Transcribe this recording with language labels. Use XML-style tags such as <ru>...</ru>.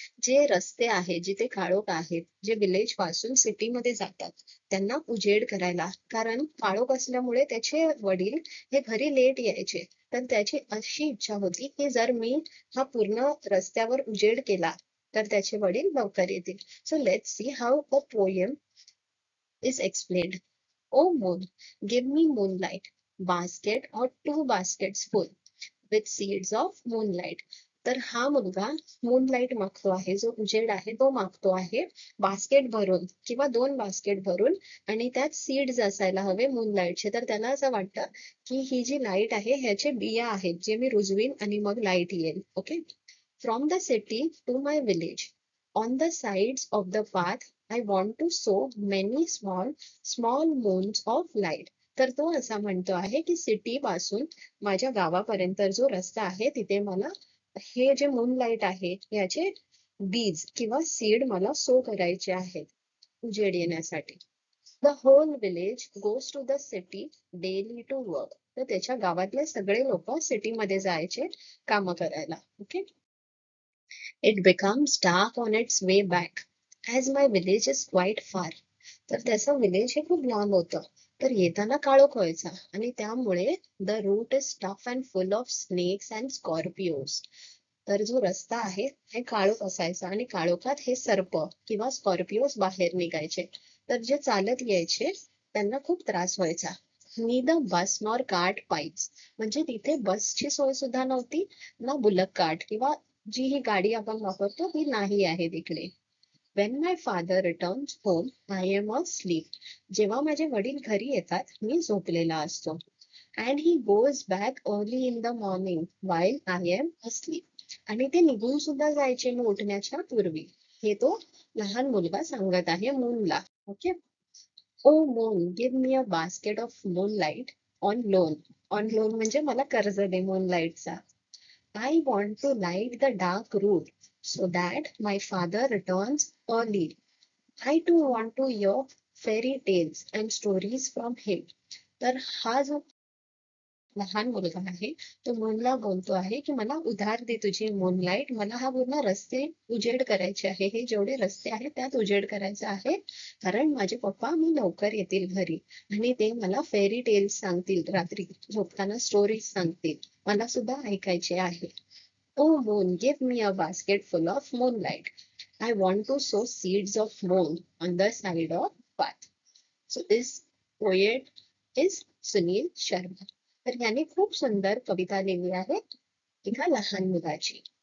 <mr>जे रस्ते आहेत, जिथे काळोख आहेत, जे विलेज पासून सिटी मध्ये जातात, त्यांना उजेड करायला. कारण काळोख असल्यामुळे त्याचे वडील हे घरी लेट यायचे. तर त्याची अशी इच्छा होती की जर मी हा पूर्ण रस्त्यावर उजेड केला तर त्याचे वडील लवकर येतील.</mr> <en>So let's see how a poem is explained. Oh moon, give me moonlight, basket or two baskets full with seeds of moonlight.</en> <mr>तर हा मुलगा मूनलाईट मागतो आहे, जो उजेड आहे तो मागतो आहे, बास्केट भरून किंवा 2 बास्केट भरून, आणि त्यात सीड्स असायला हवे मूनलाईटचे. तर त्याला असं वाटतं की ही जी लाईट आहे ह्याचे बिया आहेत, जे मी रुजवीन आणि मग लाईट येईल. Okay.</mr> <en>From the city to my village, on the sides of the path, I want to sow many small moons of light.</en> <mr>तर तो असा म्हणतो आहे की सिटी पासून माझ्या गावापर्यंत जो रस्ता आहे तिथे मला हे जे मूनलाईट आहे याचे बीज किंवा सीड मला सो करायचे आहेत उजेड येण्यासाठी.</mr> <en>The whole village goes to the city daily to work.</en> <mr>तर त्याच्या गावातले सगळे लोक सिटीमध्ये जायचे काम करायला. Okay.</mr> <en>It becomes dark on its way back, as my village is quite far.</en> <mr>तर त्याचं विलेज हे खूप लांब होतं. तर येताना काळोख व्हायचा आणि त्यामुळे</mr> <en>The route is tough and full of snakes and scorpios.</en> <mr>तर जो रस्ता आहे हे काळोख असायचा आणि काळोखात हे सर्प किंवा स्कॉर्पिओज बाहेर निघायचे. तर जे चालत यायचे त्यांना खूप त्रास व्हायचा.</mr> <en>neither bus nor cart pipes,</en> <mr>म्हणजे तिथे बसची सोय सुद्धा नव्हती, ना बुलक कार्ट किंवा जी ही गाडी आपण वापरतो ती नाही आहे तिकडे.</mr> <en>When my father returns home, I am asleep.</en> <mr>जेव्हा माझे वडील घरी येतात मी झोपलेला असतो.</mr> <en>And he goes back early in the morning while I am asleep.</en> <mr>आणि ते निघून सुद्धा जायचे मी उठण्याच्या पूर्वी. हे तो लहान मुलगा सांगत आहे मूनला.</mr> <en>Okay. Oh moon, give me a basket of moonlight on loan. On loan</en> <mr>म्हणजे मला कर्ज दे मूनलाईटचा.</mr> <en>I want to light the dark road so that my father returns early. I too want to hear fairy tales and stories from him.</en> <mr>तर हा जो लहान मुलगा आहे तो मूनला बोलतो आहे की मला उधार दे तुझी मूनलाईट, मला हा पूर्ण रस्ते उजेड करायचे आहे, हे जेवढे रस्ते आहेत त्यात उजेड करायचे आहे. कारण माझे पप्पा मी लवकर येतील घरी आणि ते मला फेरी टेल्स सांगतील, रात्री झोपताना स्टोरीज सांगतील, मला सुद्धा ऐकायचे आहे.</mr> <en>Oh moon, give me a basket full of moonlight. I want to sow seeds of moon on the side of path. So this poet is Sunil Sharma.</en> <mr>तर याने खूप सुंदर कविता लिहिली आहे एका लहान मुलाची.</mr>